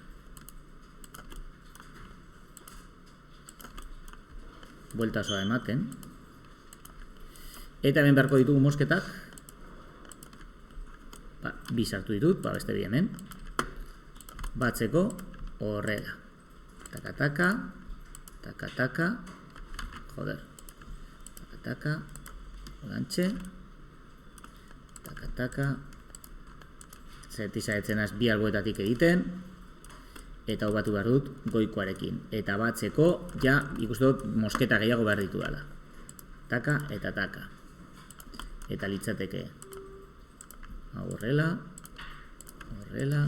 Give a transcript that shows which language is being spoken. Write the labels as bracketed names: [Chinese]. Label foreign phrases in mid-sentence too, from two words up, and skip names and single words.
[Basque] Buelta osoa ematen. Eta hemen beharko ditugu mosketak. Bi sartu ditut, beste bi hemen. Batzeko horrela. Taka-taka. Taka-taka. Joder. Taka-taka. Orantxe. Taka-taka. Zertizaetzen az bi alboetatik egiten. Eta hau batu behar dut goikoarekin. Eta batzeko, ja, ikusten dut mosketa gehiago behar ditu dela. Taka eta taka. Eta litzateke. Hau horrela. Horrela.